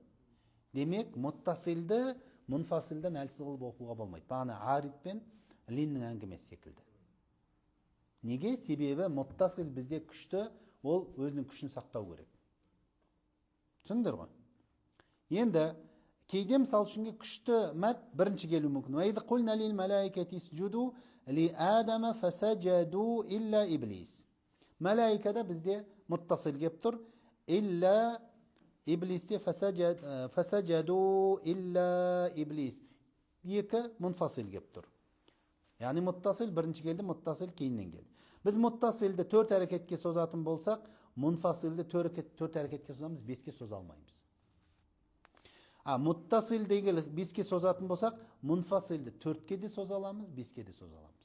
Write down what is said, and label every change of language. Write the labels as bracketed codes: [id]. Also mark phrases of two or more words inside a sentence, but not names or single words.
[kk] Демек, мұттасилді мұнфасилден әлсіз қылып оқуға болмайды. Бағана арид пен линнің әңгімесі секілді. Неге? Себебі мұттасил бізде күшті, ол өзінің күшін сақтау керек. Түсіндіңдер ғой? Енді кейде мысал үшін күшті мәт бірінші келуі мүмкін. [ar] وإذ قلنا للملائكة اسجدوا لآدم فسجدوا إلا إبليس. [kk] Мәләикәдә бізде мұттасил кеп тұр. [ar] إلا إبليس فسجدوا إلا إبليس. [kk] Екі мұнфасил кеп тұр. Яғни мұттасил бірінші келді, мұттасил кейіннен келді. Біз мұттасилді 4 әрекетке созатын болсақ, мұнфасилді 4 әрекетке созамыз, 5-ке соза алмаймыз. Мұттасилді 5-ке созатын болсақ, мұнфасилді 4-ке де соза аламыз, 5-ке де соза аламыз.